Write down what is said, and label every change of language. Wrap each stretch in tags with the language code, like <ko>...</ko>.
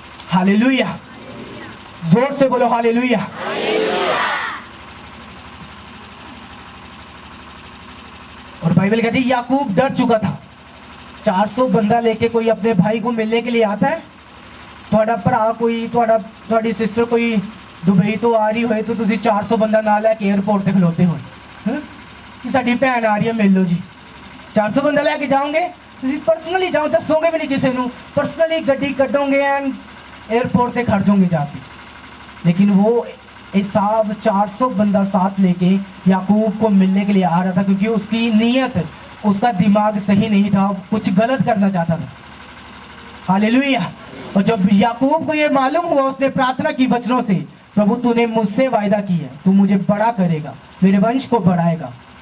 <hi>Hallelujah, जोर से बोलो हालेलुया। और बाइबल कहती है याकूब डर चुका था। 400 बंदा लेके कोई अपने भाई को मिलने के लिए आता है।</hi> <pa>ਤੁਹਾਡਾ ਭਰਾ ਕੋਈ ਤੁਹਾਡੀ ਸਿਸਟਰ ਕੋਈ ਦੁਬਈ ਤੋਂ ਆ ਰਹੀ ਹੋਏ ਤਾਂ ਤੁਸੀਂ 400 ਬੰਦਾ ਨਾਲ ਲੈ ਕੇ 에어ਪੋਰਟ ਤੇ ਖਲੋਤੇ ਹੋ ਕਿ ਸਾਡੀ ਭੈਣ ਆ ਰਹੀ ਹੈ ਮਿਲ ਲਓ ਜੀ। 400 ਬੰਦਾ ਲੈ ਕੇ ਜਾਓਗੇ, ਤੁਸੀਂ ਪਰਸਨਲੀ ਜਾਓ, ਦੱਸੋਗੇ ਵੀ ਨਹੀਂ ਕਿਸੇ ਨੂੰ, ਪਰਸਨਲੀ ਗੱਡੀ ਕੱਢੋਗੇ ਐਂਡ</pa> <hi>एयरपोर्ट से खड़ जाओगे जाके। लेकिन वो एसाव 400 बंदा साथ लेके याकूब को मिलने के लिए आ रहा था क्योंकि उसकी नीयत, उसका दिमाग सही नहीं था, कुछ गलत करना चाहता था। हालेलुया। और जब याकूब को ये मालूम हुआ, उसने प्रार्थना की वचनों से, प्रभु तूने मुझसे वायदा की है, तू मुझे बड़ा करेगा, मेरे वंश को बढ़ाएगा।</hi>